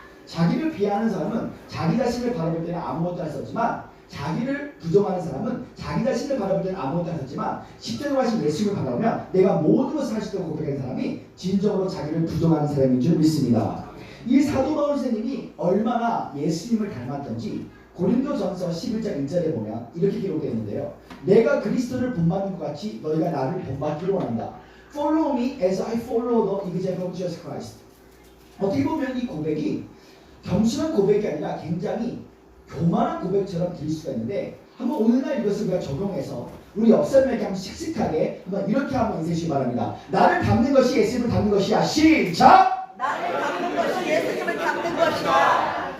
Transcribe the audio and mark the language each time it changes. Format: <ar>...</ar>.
<ko>자기를 비하하는 사람은 자기 자신을 바라볼 때는 아무것도 할 수 없지만 자기를 부정하는 사람은 자기 자신을 바라볼 때는 아무것도 할 수 없지만 십자가에 가신 예수님을 바라보면 내가 모든 것을 할 수 있다고 고백하는 사람이 진정으로 자기를 부정하는 사람인 줄 믿습니다. 이 사도 바울 선생님이 얼마나 예수님을 닮았던지 고린도전서 11장 1절에 보면 이렇게 기록되어 있는데요. 내가 그리스도를 본받는 것 같이 너희가 나를 본받기를 원한다.</ko> <en>Follow me as I follow the example of Jesus Christ.</en> <ko>어떻게 보면 이 고백이 겸손한 고백이 아니라 굉장히 교만한 고백처럼 들릴 수가 있는데 한번 오늘날 이것을 우리가 적용해서 우리 옆 사람에게 한번 씩씩하게 한번 이렇게 한번 인사해 주시기 바랍니다. 나를 닮는 것이 예수님을 닮는 것이야. 시작! 나를 닮는 것이 예수님을 닮는 것이다.</ko>